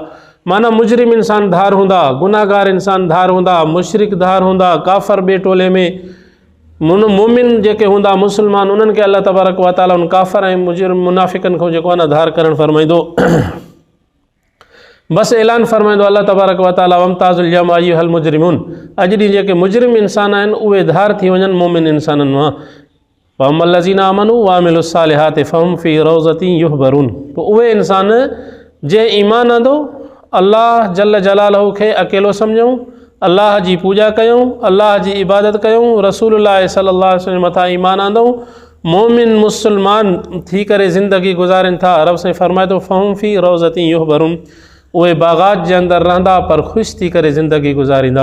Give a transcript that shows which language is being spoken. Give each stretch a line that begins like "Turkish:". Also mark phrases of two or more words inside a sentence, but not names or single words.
Sindhi: माना मुजरिम इंसान धार हूंदा, गुनाहगार इंसान धार हूंदा, मुशरिक धार हूंदा, काफ़र ॿिए टोले में, मोमिन जेके हूंदा मुस्लमान, उन्हनि खे
Arabic: الله تبارك وتعالى
Sindhi: उन काफ़र ऐं मुजरिम मुनाफ़िकनि खां जेको आहे न धार करणु फरमाईंदो। बसि ऐलान फरमाईंदो
Arabic: الله تبارك وتعالى وامتازوا اليوم أيها المجرمون,
Sindhi: अॼु ॾींहुं जेके मुजरिम इंसान आहिनि उहे धार थी वञनि मोमिन इंसाननि मां।
Arabic: وأما الذين آمنوا وعملوا الصالحات فهم في روضة يحبرون,
Sindhi: पोइ उहे इंसान जंहिं ईमान आंदो,
Arabic: الله جل جلاله
Sindhi: खे अकेलो सम्झूं, अल्लाह जी पूॼा कयूं, अल्लाह जी इबादत कयूं, रसूलुल्लाह
Arabic: صلى الله عليه وسلم
Sindhi: मथां ईमान आंदऊं, मोमिन मुस्लमान थी करे ज़िंदगी गुज़ारनि था। रब साईं फरमाए थो
Arabic: فهم في روضة يحبرون,
Sindhi: उहे बाग़ात जे अंदरि रहंदा पर ख़ुशि थी करे ज़िंदगी गुज़ारींदा।